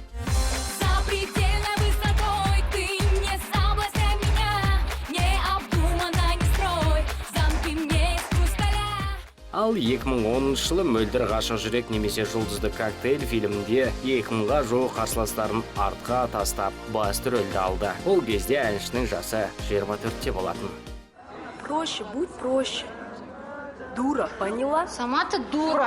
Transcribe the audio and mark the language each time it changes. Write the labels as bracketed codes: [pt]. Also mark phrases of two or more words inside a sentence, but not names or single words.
[kk] Ал 2010 жылы Мөлдір ғашық жүрек немесе жұлдызды коктейль фильмінде 2000-ға жуық қарсыластарын артқа тастап басты рөлді алды. Ол кезде әншінің жасы 24-те болатын. [ru] Проще, будь проще. Дура, поняла? Сама ты дура.